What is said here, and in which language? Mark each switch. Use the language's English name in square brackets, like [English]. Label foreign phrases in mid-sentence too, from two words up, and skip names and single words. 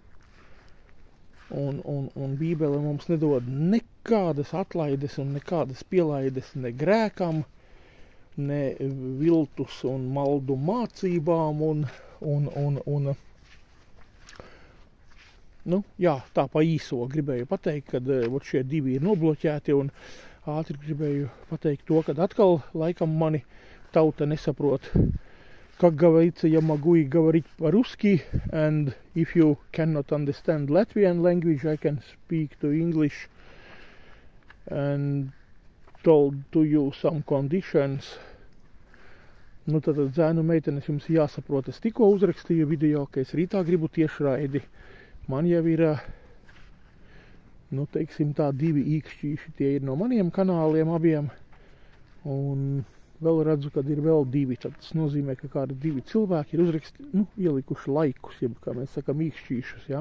[Latvian] Bībele mums nedod nekādas atlaides un nekādas pielaides ne grēkam, ne viltus un maldu mācībām tā pa īso gribēju pateikt, kad šie 2 ir nobloķēti un ātri gribēju pateikt to, kad atkal laikam mani tauta nesaprot. [Russian] Как говорится, я могу и говорить по-русски, [English] and if you cannot understand Latvian language, I can speak to English and told to you some conditions. [Latvian] Tad zēnu meitenes jums jāsaprot, es tikko uzrakstīju video, ka es rītā gribu tiešraidi. Man jau ir, teiksim tā, 2 īkšķīši, tie ir no maniem kanāliem abiem, un vēl redzu, kad ir vēl 2, tad tas nozīmē, ka kādi 2 cilvēki ir ielikuši laikus, jeb, kā mēs sakam, īkšķīšus, ja.